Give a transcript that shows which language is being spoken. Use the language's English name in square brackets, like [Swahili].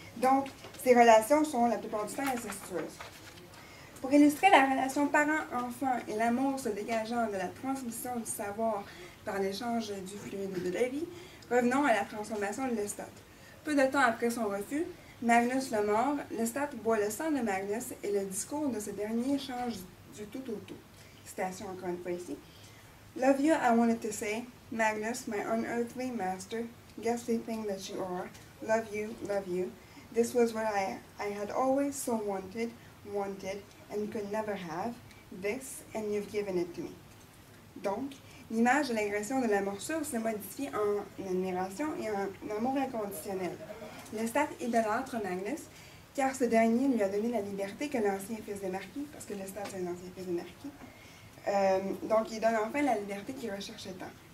[French] Donc, ces relations sont la plupart du temps incestueuses. Pour illustrer la relation parent-enfant et l'amour se dégageant de la transmission du savoir par l'échange du fluide de la vie, revenons à la transformation de Lestat. Peu de temps après son refus, Magnus le mord, Lestat boit le sang de Magnus et le discours de ce dernier change du tout au tout. Citation encore une fois ici. [English] Love you, I wanted to say, Magnus, my unearthly master, ghastly thing that you are, love you, this was what I had always so wanted, and could never have, this, and you've given it to me. [French] Donc, l'image de l'agression de la morsure se modifie en admiration et en amour inconditionnel. Lestat idolâtre Magnus, car ce dernier lui a donné la liberté que l'ancien fils de marquis, parce que Lestat est un ancien fils de marquis, donc il donne enfin la liberté qu'il recherchait tant.